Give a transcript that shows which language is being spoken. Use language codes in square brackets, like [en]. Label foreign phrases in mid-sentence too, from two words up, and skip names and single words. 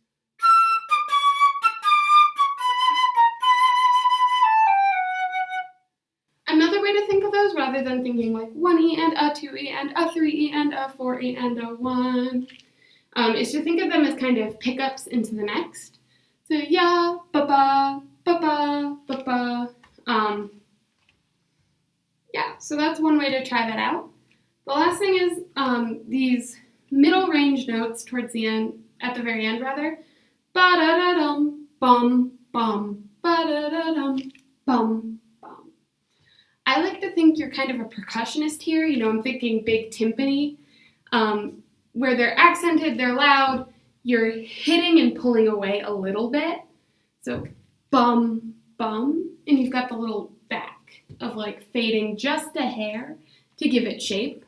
[en] Another way to think of those, rather than thinking like 1E and a 2E and a 3E and a 4E and a 1, is to think of them as kind of pickups into the next. So ya, ba-ba, ba-ba, ba-ba. Yeah, so that's one way to try that out. The last thing is these middle range notes towards the end, at the very end rather. Ba-da-da-dum, bum, bum, ba-da-da-dum, bum, bum. I like to think you're kind of a percussionist here. I'm thinking big timpani, where they're accented, they're loud, you're hitting and pulling away a little bit. So bum, bum, and you've got the little back of fading just a hair to give it shape.